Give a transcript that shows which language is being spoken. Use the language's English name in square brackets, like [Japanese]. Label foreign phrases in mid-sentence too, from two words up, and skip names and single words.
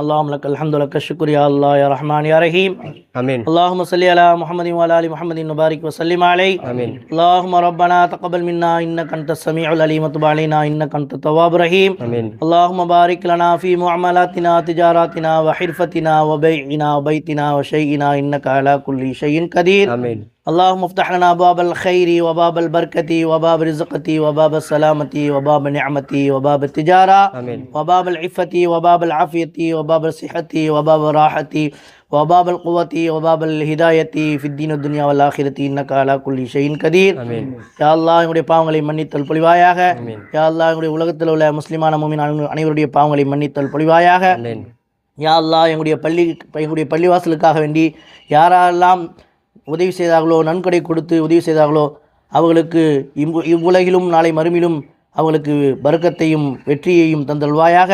[Arabic] اللهم لك الحمد لك الشكر يا الله يا رحمن يا رحيم. ஆமீன். اللهم صل على محمد وعلى آل محمد وبارك وسلم عليه. ஆமீன். اللهم ربنا تقبل منا إنك أنت السميع العليم وتب علينا إنك أنت التواب الرحيم. آمين. اللهم بارك لنا في معاملاتنا تجاراتنا وحرفتنا وبيعنا وبيتنا وشيئنا إنك على كل شيء قدير. آمين. اللهم افتح لنا باب الخير وباب البركة وباب رزقتي وباب السلامة وباب نعمتي وباب التجارة. آمين. وباب العفة وباب العافية وباب الصحة وباب الراحة وباب القوة وباب الهداية في الدين والدنيا والآخرة إنك على كل شيء قدير. آمين. يا الله [Tamil] எங்களுடைய பாவங்களை மன்னித்தல் பொழிவாயாக. ஆமீன். யா அல்லாஹ் எங்களுடைய உலகத்தில் உள்ள முஸ்லிமான முஃமின் அனைவருடைய பாவங்களை மன்னித்தல் பொழிவாயாக. ஆமீன். யா அல்லாஹ் எங்களுடைய பள்ளிவாசலுக்காக வேண்டி யாரெல்லாம் உதவி செய்தார்களோ, நன்கொடை கொடுத்து உதவி செய்தார்களோ அவர்களுக்கு இவ்வுலகிலும் நாளை மறுமையிலும் அவர்களுக்கு பரக்கத்தையும் வெற்றியையும் தந்தல்வாயாக.